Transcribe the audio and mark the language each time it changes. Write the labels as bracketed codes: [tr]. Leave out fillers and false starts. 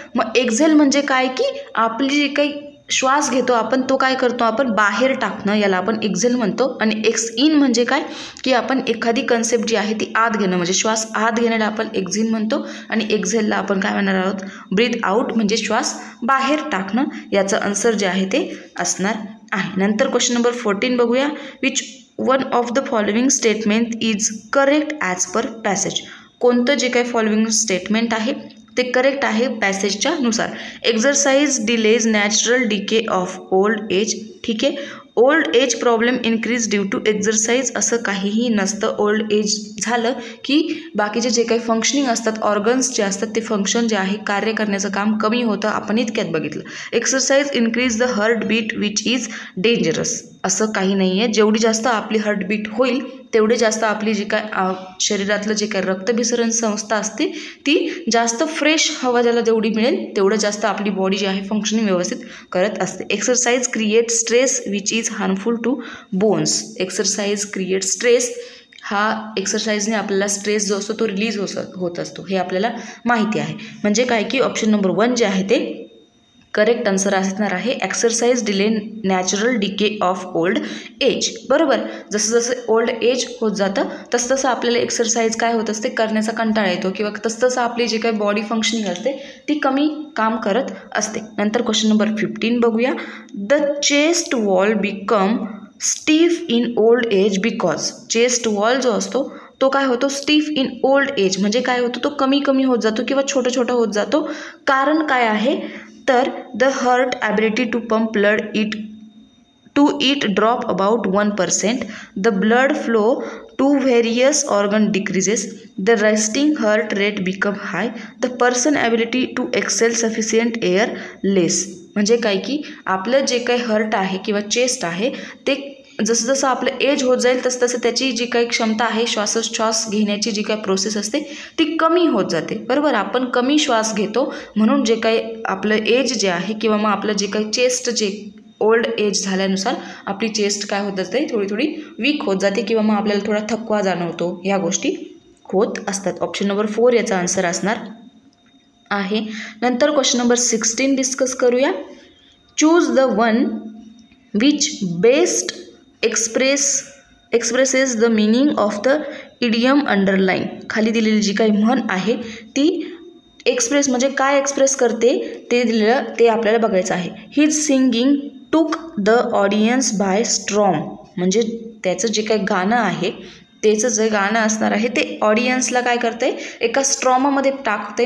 [mr] मग एक्झेल म्हणजे काय की आपली जी काही श्वास घेतो आपण तो काय करतो, आपण बाहेर टाकणं, याला आपण एक्झेल म्हणतो. आणि एक्स इन म्हणजे काय की आपण एखादी कन्सेप्ट जी आहे ती आत घेणं, म्हणजे श्वास आत घेण्याला आपण एक्झिन म्हणतो. आणि एक्झेलला आपण काय म्हणणार आहोत, ब्रीथ आउट म्हणजे श्वास बाहेर टाकणं. याचं आन्सर जे आहे ते असणार आहे. नंतर क्वेश्चन नंबर 14 बघूया. [en] Which one of the following statement is correct as per passage. [mr] कोणतं जे काही फॉलोइंग स्टेटमेंट आहे ते करेक्ट आहे पॅसेजच्या नुसार. [en] Exercise delays natural decay of old age. [mr] ठीक आहे, [en] old age problem increase due to exercise [mr] असं काहीही नसतं. ओल्ड एज झालं की बाकीचे जे काही फंक्शनिंग असतात ऑर्गन्स जे असतात ते फंक्शन जे आहे कार्य करण्याचं काम कमी होतं. आपण इतक्यात बघितलं. [en] Exercise increase the heart beat which is dangerous. [mr] असं काही नाही आहे. जेवढी जास्त आपली हार्टबीट होईल तेवढे जास्त आपली जी काय शरीरातलं जे काय रक्तभिसरण संस्था असते ती जास्त फ्रेश हवा ज्याला जेवढी मिळेल तेवढं जास्त आपली बॉडी जी आहे फंक्शनिंग व्यवस्थित करत असते. [en] Exercise create stress which is harmful to bones. Exercise create stress. [mr] हा एक्सरसाइजने आपल्याला स्ट्रेस जो असतो तो रिलीज होत असतो हे आपल्याला माहिती आहे. म्हणजे काय की ऑप्शन नंबर 1 जे आहे ते करेक्ट आन्सर असणार आहे. [en] Exercise delay natural decay of old age, बरोबर. [mr] जसं जसं ओल्ड एज होत जातं तसं तसं आपल्याला एक्सरसाइज काय होत असते करण्याचा कंटाळा येतो किंवा तसं तसं आपली जी काही बॉडी फंक्शनिंग असते ती कमी काम करत असते. नंतर क्वेश्चन नंबर 15 बघूया. [en] The chest wall become stiff in old age because. [mr] Chest wall जो असतो तो काय होतो स्टीफ इन ओल्ड एज म्हणजे काय होतो तो कमी होत जातो किंवा छोटा होत जातो. कारण काय आहे तर [en] The heart ability to pump blood it drop about 1%. The blood flow to various organ decreases. The resting heart rate become high. The person ability to excel sufficient air less. [mr] म्हणजे काय की आपलं जे काही हार्ट आहे किंवा चेस्ट आहे ते जसं जसं आपलं एज होत जाईल तसं तसं त्याची जी काही क्षमता आहे श्वासोच्छ्वास घेण्याची जी काही प्रोसेस असते ती कमी होत जाते, बरोबर. आपण कमी श्वास घेतो म्हणून जे काही आपलं एज जे आहे किंवा मग आपलं जे काही चेस्ट जे ओल्ड एज झाल्यानुसार आपली चेस्ट काय होत असते थोडी वीक होत जाते किंवा मग आपल्याला थोडा थकवा जाणवतो. ह्या गोष्टी होत असतात. ऑप्शन नंबर 4 याचा आन्सर असणार आहे. नंतर क्वेश्चन नंबर 16 डिस्कस करूया. [en] Choose the one which best express expresses the meaning of the idiom underline. [mr] खाली दिलेली जी काही म्हण आहे ती एक्सप्रेस म्हणजे काय एक्सप्रेस करते ते दिलेलं ते आपल्याला बघायचं आहे. [en] His singing took the audience by storm. [mr] म्हणजे त्याचं जे काही गाणं आहे त्याचं जे गाणं असणार आहे ते ऑडियन्सला काय करते एका स्ट्रॉमामध्ये टाकते.